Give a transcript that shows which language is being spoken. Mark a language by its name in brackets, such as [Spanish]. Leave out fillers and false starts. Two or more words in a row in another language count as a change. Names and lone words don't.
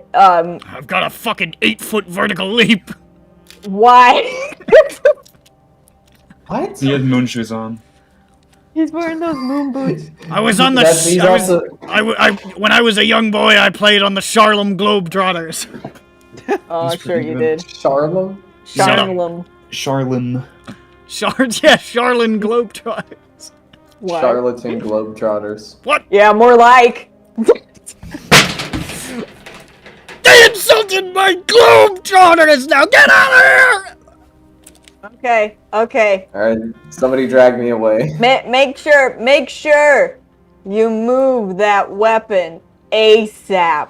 [English] I've got a fucking 8-foot vertical leap. Why? What? He had moon shoes on. He's wearing those moon boots. I was on the. When I was a young boy, I played on the Charlem Globetrotters. Oh, sure you did. Charlem? Charlem. Charlem. Charlem Globetrotters. What? Charlatan Globetrotters. What? Yeah, more like. They insulted my Globetrotters! Now get out of here! Okay. Alright, somebody drag me away. Make sure you move that weapon ASAP.